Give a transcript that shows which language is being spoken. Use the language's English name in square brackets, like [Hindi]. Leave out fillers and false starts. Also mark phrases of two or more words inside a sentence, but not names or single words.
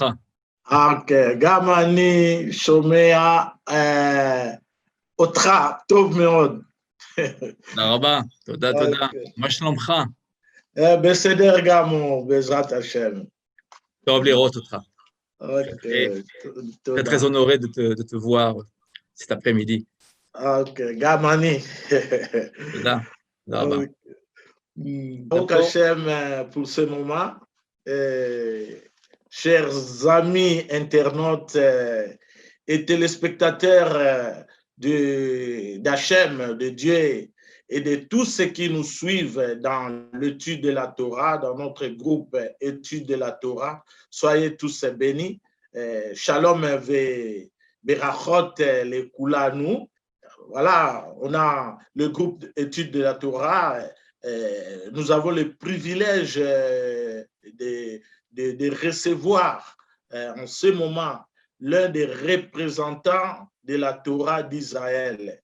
[Hebrew] אוקיי, גם אני שומע אותך טוב מאוד. תודה רבה, תודה. מה שלומך? בסדר גמור, בעזרת השם. טוב לראות אותך. אוקיי, [French] Très, [Hebrew] תודה. [French] très honoré de te voir cet après-midi. [Hebrew] אוקיי, גם אני. תודה רבה. ברוך השם pour ce moment. [French] Chers amis internautes et téléspectateurs d'Hachem, de Dieu et de tous ceux qui nous suivent dans l'étude de la Torah, dans notre groupe étude de la Torah, soyez tous bénis. [Hebrew] שלום וברכות לכולנו. [French] Voilà, on a le groupe étude de la Torah. Nous avons le privilège de recevoir en ce moment l'un des représentants de la Torah d'Israël.